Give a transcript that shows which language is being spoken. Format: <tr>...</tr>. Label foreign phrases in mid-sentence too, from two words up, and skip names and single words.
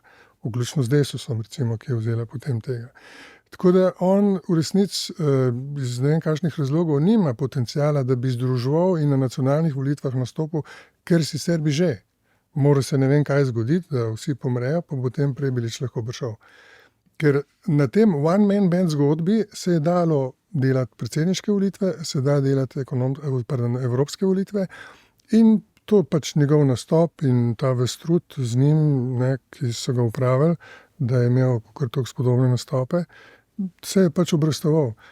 <sl>Vključno z Desusom, recimo, ki je vzela potem tega. Tako da on v resnici iz ne vem kakšnih razlogov nima potencijala, da bi združeval in na nacionalnih volitvah nastopil, ker sicer bi že. Mora se ne vem kaj zgoditi, da vsi pomrejo, pa potem Prebilič lahko prišel. Ker na tem</sl> <en>one man band</en> <sl>zgodbi se je dalo delati predsedniške volitve, se da delati evropske volitve in to pač njegov nastop in ta vestrud z njim, ne, ki so ga upravili, da je imel kar toliko spodobne nastope, se je pač obrestoval.</sl>